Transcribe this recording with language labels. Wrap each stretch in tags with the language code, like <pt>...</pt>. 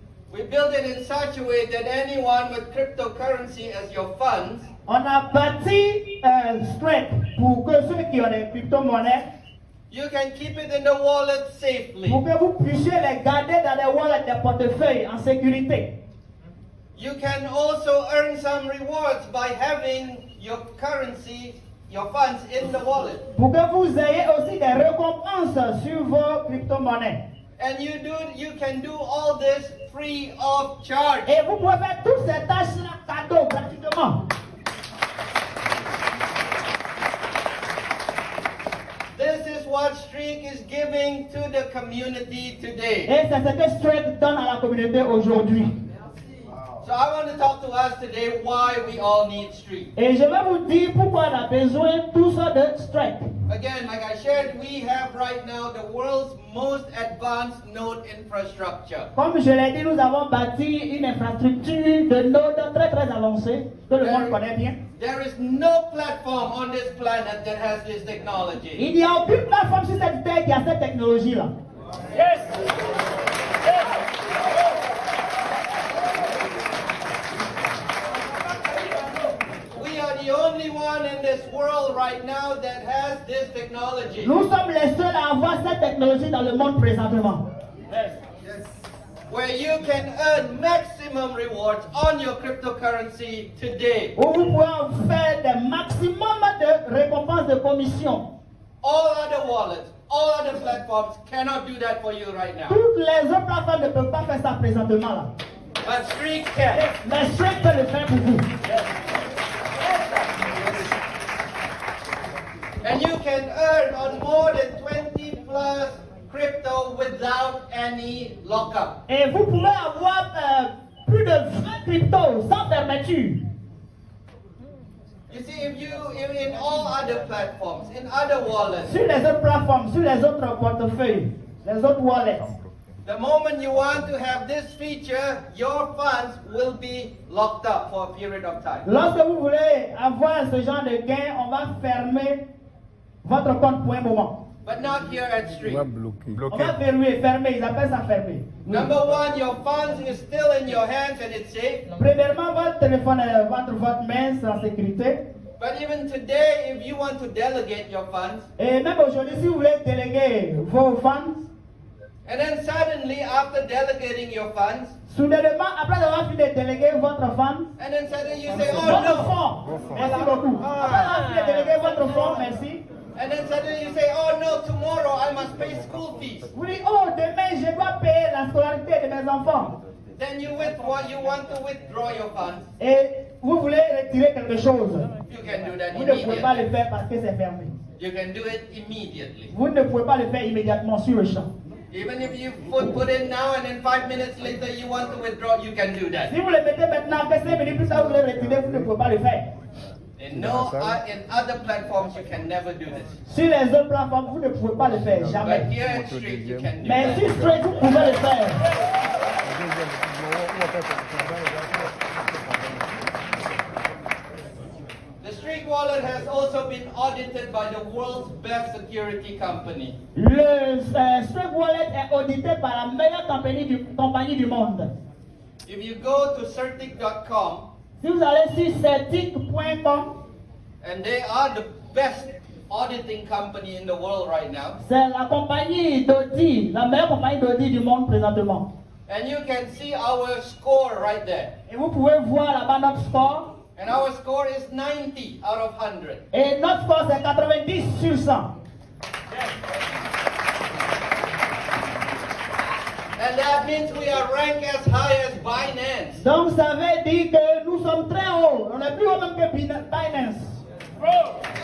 <en>We build it in such a way that anyone with cryptocurrency as your funds</en> <fr>On a bâti strike pour que ceux qui ont des crypto-monnaies,</fr> <en>you can keep it in the wallet safely.</en> <fr>pour que vous puissiez les garder dans les wallets, des portefeuilles en sécurité.</fr> <en>You can also earn some rewards by having your currency, your funds in the wallet.</en> <fr>Pour que vous ayez aussi des récompenses sur vos crypto-monnaies.</fr> <en>And you can do all this free of charge.</en> <fr>Et vous pouvez faire toutes ces tâches-là cadeau gratuitement.</fr> <en>This is what Streak is giving to the community today.</en> <fr>Et c'est ce que Strike donne à la communauté aujourd'hui.</fr> <en>So I want to talk to us today why we all need Streak.</en> <fr>Et je vais vous dire pourquoi on a besoin tous de Strike.</fr> <en>Again, like I shared, we have right now the world's most advanced node infrastructure.</en> <fr>Comme je l'ai dit, nous avons bâti une infrastructure de nodes très très avancée que le monde connaît bien.</fr> <en>There is no platform on this planet that has this technology.</en> <fr>Il n'y a aucune plateforme sur cette terre qui a cette technologie-là.</fr> <en>We are the only one in this world right now that has this technology.</en> <fr>Nous sommes les seuls à avoir cette technologie dans le monde présentement.</fr> <en>Where you can earn maximum rewards on your cryptocurrency today.</en> <fr>Où vous pouvez faire des maximum de récompenses de commission.</fr> <en>All other wallets, all other platforms cannot do that for you right now.</en> <fr>Toutes les autres plateformes ne peuvent pas faire ça présentement là.</fr> <en>But Streak can.</en> <fr>Mais Strike peut le faire pour vous.</fr> <en>And you can earn on more than 20 plus crypto without any lockup.</en> <fr>Et vous pouvez avoir plus de 20 cryptos sans fermeture.</fr> <en>You see, if in all other platforms, in other wallets,</en> <fr>Sur les autres plateformes, sur les autres portefeuilles, les autres wallets.</fr> <en>the moment you want to have this feature, your funds will be locked up for a period of time.</en> <fr>Lorsque vous voulez avoir ce genre de gain, on va fermer votre compte pour un moment.</fr> <en>But not here at Streak.</en> <fr>On va verrouiller, fermer, ils appellent ça fermer.</fr> <en>Number one, your funds is still in your hands and it's safe.</en> <fr>Premièrement, votre téléphone est entre votre main, c'est en sécurité.</fr> <en>But even today, if you want to delegate your funds,</en> <fr>Et même aujourd'hui, si vous voulez déléguer vos funds,</fr> <en>And then suddenly, after delegating your funds,</en> <fr>Soudainement, après avoir fini de déléguer votre femme,</fr> <en>and then suddenly you say, oh</en> <fr>votre</fr> <en>no.</en> <fr>fonds, merci beaucoup. Après avoir fini de déléguer votre fonds, merci.</fr> <en>And then suddenly you say, oh no, tomorrow I must pay school fees.</en> <fr>Vous dites, oh, demain je dois payer la scolarité de mes enfants.</fr> <en>Then you want to withdraw your funds.</en> <fr>Et vous voulez retirer quelque chose.</fr> <en>You can do that</en> <fr>Vous ne pouvez pas</fr> <en>immediately.</en> <fr>le faire parce que c'est fermé.</fr> <en>You can do it immediately.</en> <fr>Vous ne pouvez pas le faire immédiatement sur le champ.</fr> <en>Even if you put in now and then 5 minutes later you want to withdraw, you can do that.</en> <fr>Si vous le mettez maintenant, que 5 minutes plus tard, vous voulez retirer, vous ne pouvez pas le faire.</fr> <en>In other platforms you can never do this.</en> <fr>Sur les autres plateformes, vous ne pouvez pas le faire, jamais.</fr> <en>But here in Street you can do</en> <fr>Mais sur</fr> <en>that.</en> <fr>Straight, vous pouvez le faire.</fr> <en>The Street Wallet has also been audited by the world's best security company.</en> <fr>Le Straight Wallet est audité par la meilleure compagnie du monde.</fr> <en>If you go to Certic.com,</en> <fr>Si vous allez sur certic.com,</fr> <en>and they are the best auditing company in the world right now,</en> <fr>c'est la compagnie d'audit, la meilleure compagnie d'audit du monde présentement.</fr> <en>and you can see our score right there.</en> <fr>Et vous pouvez voir là-bas notre score.</fr> <en>And our score is 90 out of 100.</en> <fr>Et notre score c'est 90 sur 100.</fr> <en>And that means we are ranked as high as Binance.</en> <fr>Donc ça veut dire que nous sommes très hauts. On est plus haut même que Binance.</fr>